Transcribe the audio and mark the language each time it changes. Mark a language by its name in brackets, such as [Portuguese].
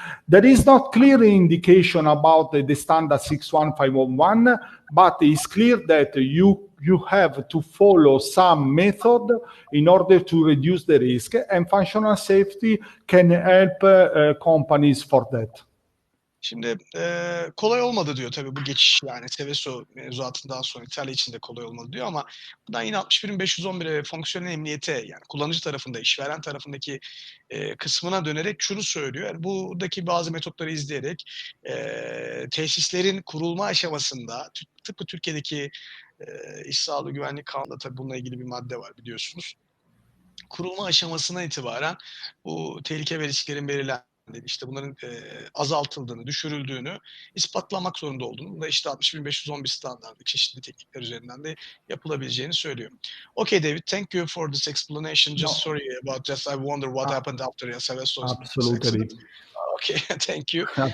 [English] There is not clear indication about the standard 61511, but it's clear that you have to follow some method in order to reduce the risk, and functional safety can help companies for that. [Turkish] Şimdi kolay olmadı diyor tabii bu geçiş, yani Seveso mevzuatından sonra İtalya için de kolay olmadı diyor, ama buradan yine 61.511'e fonksiyonel emniyete, yani kullanıcı tarafında, işveren tarafındaki kısmına dönerek şunu söylüyor. Yani buradaki bazı metotları izleyerek tesislerin kurulma aşamasında, tıpkı Türkiye'deki İş Sağlığı Güvenlik Kanunu'nda tabii bununla ilgili bir madde var biliyorsunuz. Kurulma aşamasına itibaren bu tehlike ve risklerin belirlendiğini, işte bunların azaltıldığını, düşürüldüğünü ispatlamak zorunda olduğunu, da işte 60.511 standartlı çeşitli teknikler üzerinden de yapılabileceğini söylüyor. [English] Okay, David, thank you for this explanation. Just sorry about I wonder what happened after Seveso's accident. Okay, thank you.